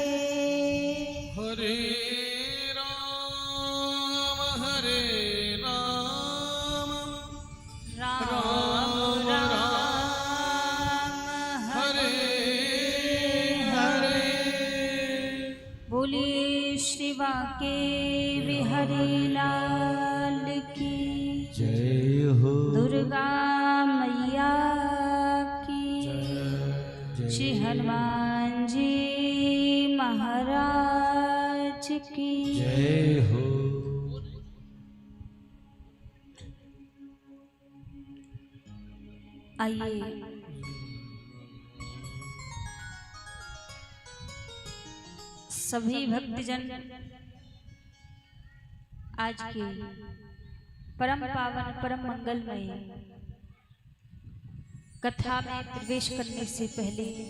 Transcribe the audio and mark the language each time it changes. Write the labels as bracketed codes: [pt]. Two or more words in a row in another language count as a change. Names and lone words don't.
[hi] हरे राम राम राम हरे हरे। बोलिए श्री बांके बिहारी लाल की जय हो। दुर्गा मैया की जय श्री हनुमान जी महाराज की जय हो। आइए सभी भक्तजन आज के परम पावन परम मंगलमय कथा में प्रवेश करने से पहले